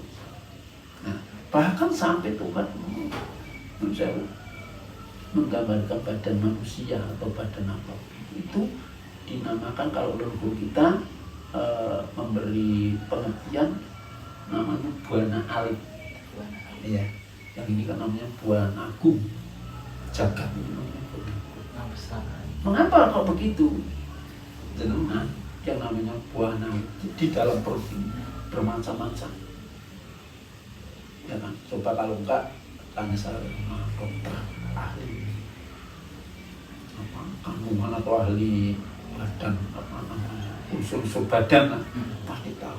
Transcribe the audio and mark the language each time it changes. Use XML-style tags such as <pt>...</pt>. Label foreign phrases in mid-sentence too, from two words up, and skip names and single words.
<id>Nah bahkan sampai Tuhan menggambarkan badan manusia atau badan apa itu dinamakan, kalau leluhur kita memberi pengertian namanya buana alit. Iya, yang ini kan namanya buana agung, jagat ini namanya buana agung. Mengapa kok begitu? Jenengan yang namanya buana di dalam perut ini bermacam-macam, ya kan? Coba kalau enggak tanya saya sama dokter ahli apa kandungan atau ahli badan apa namanya unsur-unsur badan lah, pasti tahu.</id>